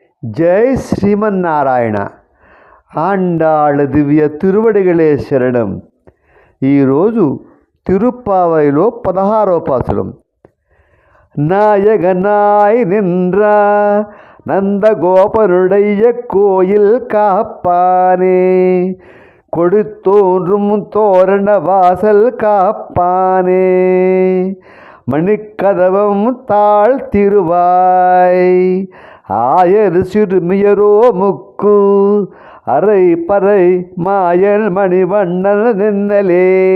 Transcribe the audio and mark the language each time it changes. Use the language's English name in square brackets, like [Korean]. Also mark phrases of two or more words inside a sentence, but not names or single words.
[Telugu] జై శ్రీమన్నారాయణ. ఆండాళ్ దివ్య తిరువడిగలే శరణం. ఈరోజు తిరుప్పావైలో 16వ పాసురం. [Tamil] நாயகனாய் நின்ற நந்தகோபனுடைய கோயில் காப்பானே, கொடுத்தோன்றும் தோரண வாசல் காப்பானே, மணிக்கதவம் தாழ்த்திருவாய், ஆயர் சிறுமியரோ முக்கு அரை பறை மாயன் மணிவண்ணன் நின்னலே,